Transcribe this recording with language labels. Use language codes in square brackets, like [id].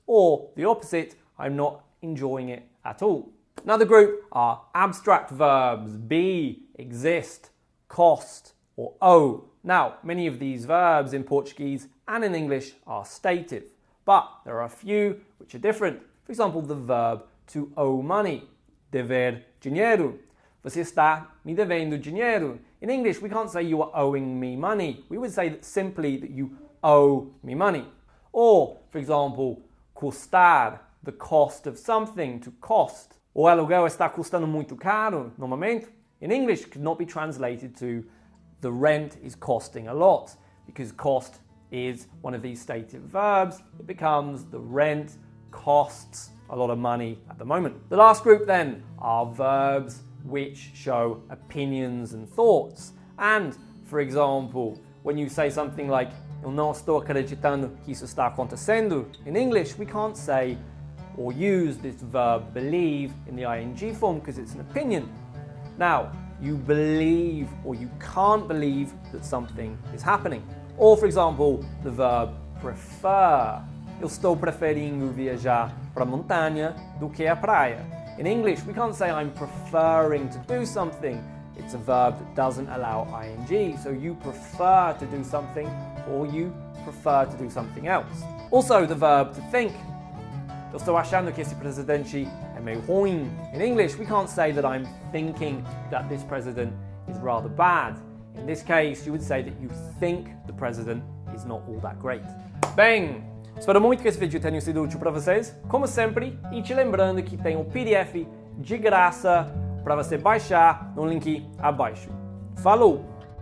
[en] Or the opposite, I'm not enjoying it at all. Another group are abstract verbs, be, exist, cost, or owe. Now, many of these verbs in Portuguese and in English are stative, but there are a few which are different. For example, the verb to owe money, [pt] dever dinheiro. Você está me devendo dinheiro. [en] In English, we can't say you are owing me money. We would say that simply that you owe me money. Or, for example, custar, the cost of something, to cost. [pt] O aluguel está custando muito caro no momento. [en] In English, it could not be translated to the rent is costing a lot, because cost is one of these stative verbs. It becomes the rent costs a lot of money at the moment. The last group then are verbs which show opinions and thoughts. And, for example, when you say something like [pt] eu não estou acreditando que isso está acontecendo, [en] in English we can't say or use this verb believe in the ing form because it's an opinion. Now, you believe or you can't believe that something is happening. Or, for example, the verb prefer. [pt] Eu estou preferindo viajar para a montanha do que a praia. [en] In English, we can't say I'm preferring to do something. It's a verb that doesn't allow ing. So you prefer to do something or you prefer to do something else. Also, the verb to think. [pt] Eu estou achando que esse presidente é meio ruim. [en] In English, we can't say that I'm thinking that this president is rather bad. In this case, you would say that you think the president is not all that great. [pt] Bem, espero muito que esse vídeo tenha sido útil para vocês, como sempre, e te lembrando que tem um PDF de graça para você baixar no link abaixo. Falou!